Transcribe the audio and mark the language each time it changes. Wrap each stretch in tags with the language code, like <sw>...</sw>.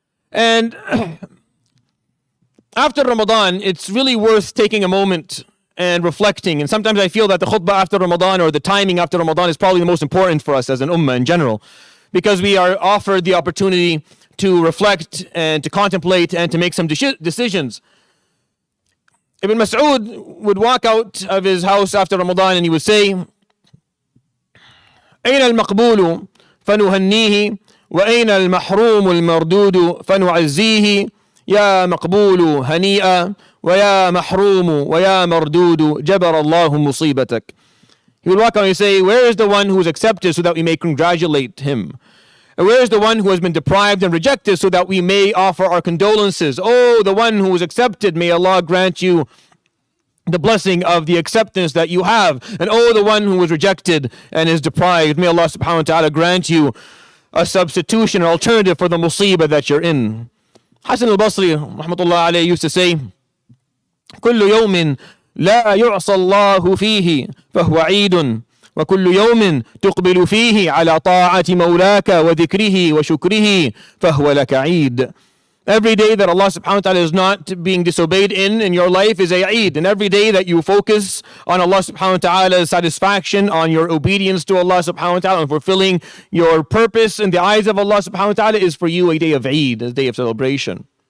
<en>And after Ramadan, it's really worth taking a moment and reflecting. And sometimes I feel that the khutbah after Ramadan or the timing after Ramadan is probably the most important for us as an ummah in general. Because we are offered the opportunity to reflect and to contemplate and to make some decisions. Ibn Mas'ud would walk out of his house after Ramadan and he would say,</en> <ar>أين المقبول فنهنيه وأين المحروم المردود فنعزيه يا مقبول هنيئا ويا محروم ويا مردود جبر الله مصيبتك.</ar> <en>He would walk out and say, where is the one who is accepted so that we may congratulate him? And where is the one who has been deprived and rejected so that we may offer our condolences? Oh, the one who is accepted, may Allah grant you the blessing of the acceptance that you have. And oh, the one who is rejected and is deprived, may Allah subhanahu wa ta'ala grant you a substitution, an alternative for the musibah that you're in. Hasan al-Basri, rahmatullah alayhi, used to say,</en> <ar>كل يوم لا يعصى الله فيه فهو عيد وكل يوم تقبل فيه على طاعة مولاك وذكره وشكره فهو لك عيد.</ar> <en>Every day that Allah subhanahu wa ta'ala is not being disobeyed in your life is a Eid. And every day that you focus on Allah subhanahu wa ta'ala's satisfaction, on your obedience to Allah subhanahu wa ta'ala, and fulfilling your purpose in the eyes of Allah subhanahu wa ta'ala is for you a day of Eid, a day of celebration.</en>